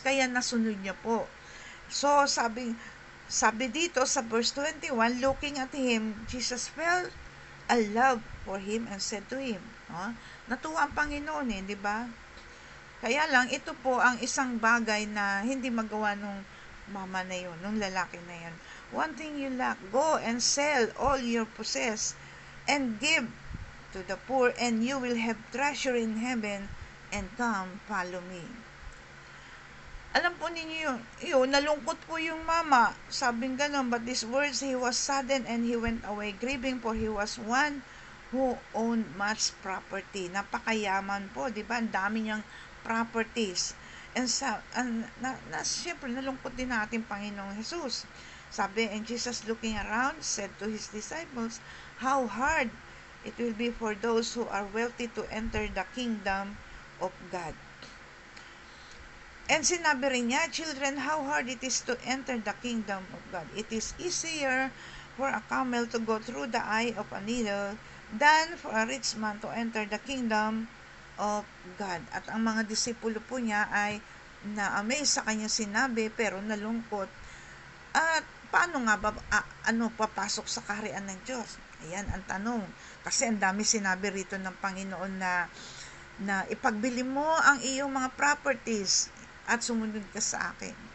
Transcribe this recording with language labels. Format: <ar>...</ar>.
<tl>Kaya nasunod niya po. So, sabi dito sa verse 21,</tl> <en>looking at him, Jesus felt a love for him and said to him,</en> <tl>natuwa ang Panginoon di ba? Kaya lang, ito po ang isang bagay na hindi magawa nung mama na yun, nung lalaki na yun.</tl> <en>One thing you lack, go and sell all your possess and give to the poor and you will have treasure in heaven and come follow me.</en> <tl>Alam po ninyo yun, nalungkot po yung mama. Sabing ganun,</tl> <en>but these words, he was saddened and he went away grieving for he was one who owned much property.</en> <tl>Napakayaman po, di ba? Ang dami niyang properties. And siyempre, nalungkot din natin Panginoong Jesus.</tl> <en>Sabi, and Jesus looking around, said to his disciples, how hard it will be for those who are wealthy to enter the kingdom of God.</en> <tl>And sinabi rin niya,</tl> <en>children, how hard it is to enter the kingdom of God. It is easier for a camel to go through the eye of a needle than for a rich man to enter the kingdom of God.</en> <tl>At ang mga disipulo po niya ay na-amaze sa kanyang sinabi pero nalungkot. At paano nga ba papasok sa kaharian ng Diyos? Ayan ang tanong. Kasi ang dami sinabi rito ng Panginoon na ipagbili mo ang iyong mga properties at sumunod ka sa akin.</tl>